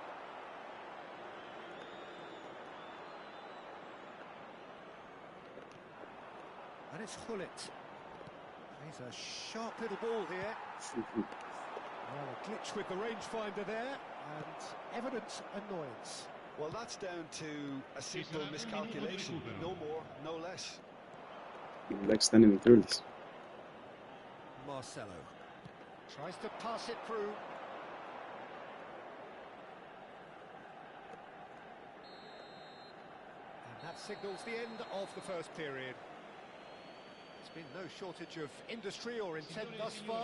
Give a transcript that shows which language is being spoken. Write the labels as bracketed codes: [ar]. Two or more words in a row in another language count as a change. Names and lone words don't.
[en] And it's Hullet. He's a sharp little ball here. Well, a glitch with the rangefinder there, and evident annoyance. Well, that's down to a simple miscalculation. No more, no less. [el] Εντάξει, ήταν μικρούλης. [en] Marcelo tries to pass it through. And that signals the end of the first period. There's been no shortage of industry or intent thus far.